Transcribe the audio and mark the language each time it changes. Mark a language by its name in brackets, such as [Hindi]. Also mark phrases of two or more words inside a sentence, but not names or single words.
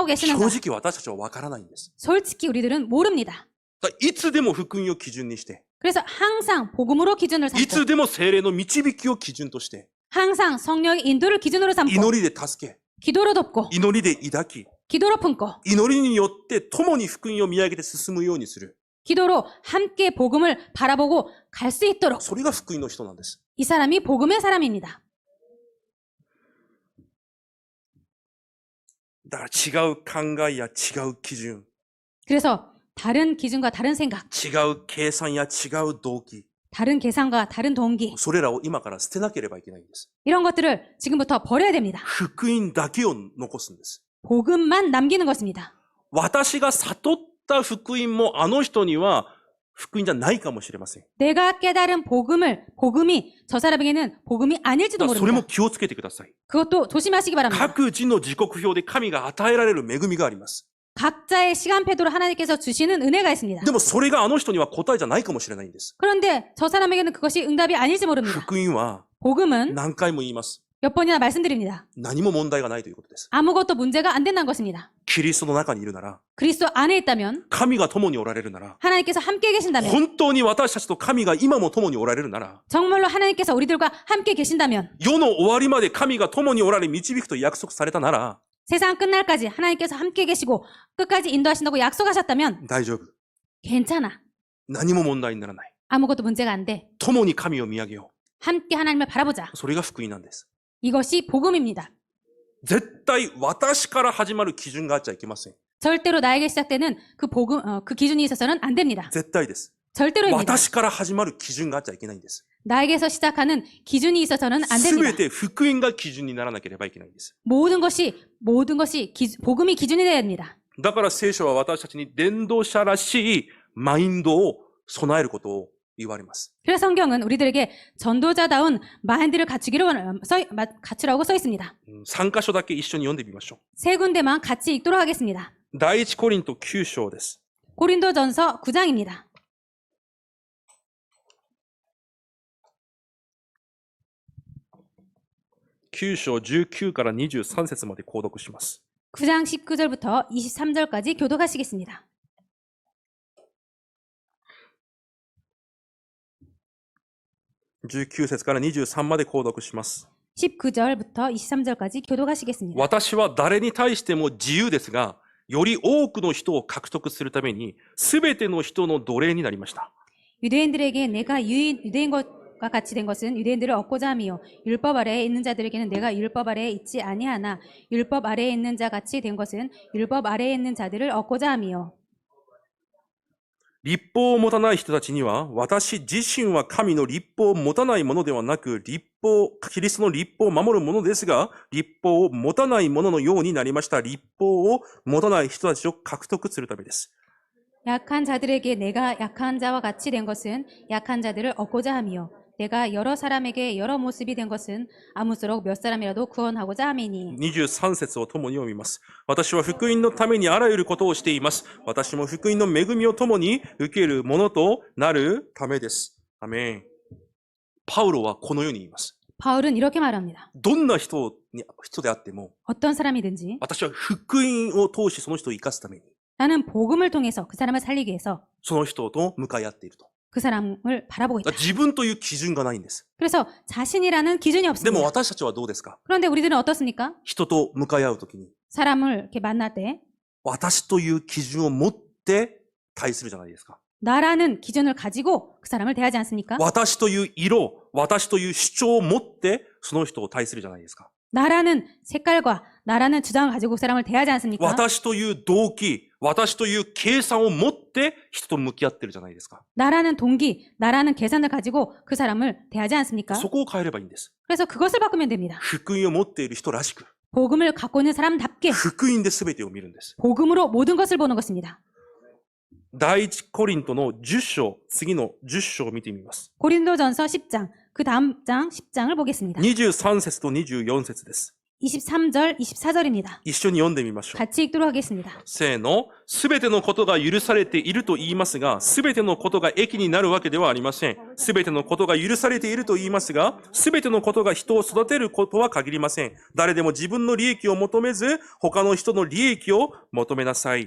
[Japanese] 正 [Korean] 계시는가? [Japanese] 直私たちはわからないんです。 [Korean] 솔직히 우리들은 모릅니다. [Japanese] だからいつでも福音を基準にして、 [Korean] 그래서 항상 복음으로 기준을 [Japanese] い [Korean] 삼고 [Japanese] つでも聖霊の導きを基準として、 [Korean] 항상 성령의 인도를 기준으로 삼고 [Japanese] 祈りで助け、 [Korean] 기도로 돕고 [Japanese] 祈りで抱き、 [Korean] 기도로 품고 [Japanese] 祈りによって共に福音を見上げて進むようにする。 [Korean] 기도로 함께 복음을 바라보고 갈 수 있도록 [Japanese] それが福音の人なんです。 [Korean] 이 사람이 복음의 사람입니다. [Japanese] だから違う考えや違う基準、 [Korean] 그래서 다른 기준과 다른 생각, [Japanese] 違う計算や違う動機、 [Korean] 다른 계산과 다른 동기 [Japanese] それらを今から捨てなければいけないんです。 [Korean] 이런 것들을 지금부터 버려야 됩니다. [Japanese] 福音だけを残すんです。 [Korean] 복음만 남기는 것입니다. [Japanese] 私が悟った福音もあの人には福音じゃないかもしれません。 [Korean] 내가 깨달은 복음이 저 사람에게는 복음이 아닐지도 [Japanese] だからそれも [Korean] 모릅니다. [Japanese] 気をつけてください。 [Korean] 그것도 조심하시기 바랍니다. [Japanese] 各自の時刻表で神が与えられる恵みがあります。 [Korean] 각자의 시간표도로 하나님께서 주시는 은혜가 있습니다. [Japanese] でもそれがあの人には答えじゃないかもしれないんです。 [Korean] 그런데 저 사람에게는 그것이 응답이 아닐지 모릅니다. [Japanese] 福音は [Korean] 복음은 [Japanese] 何回も言います。 [Korean] 몇 번이나 말씀드립니다. [Japanese] 何も問題がないということです。 [Korean] 아무것도 문제가 안 된다는 것입니다. [Japanese] キリストの中にいるなら、 [Korean] 그리스도 안에 있다면, [Japanese] 神が共におられるなら、 [Korean] 하나님께서 함께 계신다면, [Japanese] 本当に私たちと神が今も共におられるなら、 [Korean] 정말로 하나님께서 우리들과 함께 계신다면, [Japanese] 世の終わりまで神が共におられ導くと約束されたなら、 [Korean] 세상 끝날까지 하나님께서 함께 계시고 끝까지 인도하신다고 약속하셨다면 [Japanese] 大丈夫。 [Korean] 괜찮아. [Japanese] 何も問題にならない。 [Korean] 아무것도 문제가 안 돼. [Japanese] 共に神を見上げよ [Korean] 함께 하나님을 바라보자. [Japanese] う。それが福音なんです。 [Korean] 이것이 복음입니다. [Japanese] 絶対私から始まる基準があっちゃいけません。 [Korean] 절대로 나에게 시작되는 그 기준이 있어서는 안 됩니다. [Japanese] 絶対です。 [Korean] 절대로입니다. [Japanese] 私から始まる基準があっちゃいけないんです。 [Korean] 나에게서 시작하는 기준이 있어서는 안 [Japanese] す [Korean] 됩니다. [Japanese] べて福音が基準にならなければいけないんです。 [Korean] 모든 것이 복음이 기준이 되어야 됩니다. [Japanese] だから聖書は私たちに伝道者らしいマインドを備えることを言われます。 [Korean] 그래서 성경은 우리들에게 전도자다운 마인드를 갖추라고 써 있습니다. [Japanese] 3 箇所だけ一緒に読んでみましょ [Korean] 세 군데만 같이 읽도록 하겠습니다. [Japanese] う。第一コリント9章です。 [Korean] 고린도전서 9장입니다. [Japanese] 9 章19から23節まで購読します。 [Korean] 9장 19절부터 23절까지 교독하시겠습니다. [Japanese] 19 節から23まで購読します。 [Korean] 19절부터 23절까지 교독하시겠습니다. [Japanese] 私は誰に対しても自由ですが、より多くの人を獲得するために、すべての人の奴隷になりました。 [Korean] 유대인들에게 내가 유대인 것과 같이 된 것은 유대인들을 얻고자 함이요 율법 아래에 있는 자들에게는 내가 율법 아래에 있지 아니하나 율법 아래에 있는 자 같이 된 것은 율법 아래에 있는 자들을 얻고자 함이요 [Japanese] 立法を持たない人たちには、私自身は神の立法を持たないものではなく、キリストの立法を守るものですが、立法を持たないもののようになりました。立法を持たない人たちを獲得するためです。 [Korean] 약한 자들에게 내가 약한 자와 같이 된 것은 약한 자들을 얻고자 함이요 내가 여러 사람에게 여러 모습이 된 것은 아무쪼록 몇 사람이라도 구원하고자 함이니 [Japanese] 23 節を共に読みます。私は福音のためにあらゆることをしています。私も福音の恵みを共に受けるものとなるためです。アメン。パウロはこのように言います。 [Korean] 바울은 이렇게 말합니다. [Japanese] どんな人であっても、 [Korean] 어떤 사람이든지 [Japanese] 私は福音を通しその人を生かすために、 [Korean] 나는 복음을 통해서 그 사람을 살리기 위해서 [Japanese] その人と向かい合っていると。 [Korean] 그 사람을 바라보고 있다. [Japanese] 自分という基準がないんです。 [Korean] 그래서 자신이라는 기준이 [Japanese] でも [Korean] 없습니다. [Japanese] 私たちはどうですか？ [Korean] 그런데 우리들은 어떻습니까? [Japanese] 人と向かい合うときに、 [Korean] 사람을 이렇게 만날 때 [Japanese] 私という基準を持って対するじゃないですか。 [Korean] 나라는 기준을 가지고 그 사람을 대하지 않습니까? [Japanese] 私という色、私という主張を持ってその人を対するじゃないですか。 [Korean] 나라는 색깔과 나라는 주장을 가지고 그 사람을 대하지 않습니까? [Japanese] 私という動機、私という計算を持って人と向き合ってるじゃないですか。 [Korean] 나라는 동기, 나라는 계산을 가지고 그 사람을 대하지 않습니까? [Japanese] そこを変えればいいんです。 [Korean] 그래서 그것을 바꾸면 됩니다. [Japanese] 福音を持っている人らしく、 [Korean] 복음을 갖고 있는 사람답게 [Japanese] 福音で全てを見るんです。 [Korean] 복음으로 모든 것을 보는 것입니다. [Japanese] 第一コリントの10章、次の10章を見てみます。 [Korean] 고린도전서 10장, 그 다음 장 10장을 보겠습니다. [Japanese] 23 節と24節です。 [Korean] 23절, 24절입니다. [Japanese] 一緒に読んでみましょう。 [Korean] 같이 읽도록 하겠습니다. [Japanese] せーの。すべてのことが許されていると言いますが、すべてのことが益になるわけではありません。すべてのことが許されていると言いますが、すべてのことが人を育てることは限りません。誰でも自分の利益を求めず、他の人の利益を求めなさい。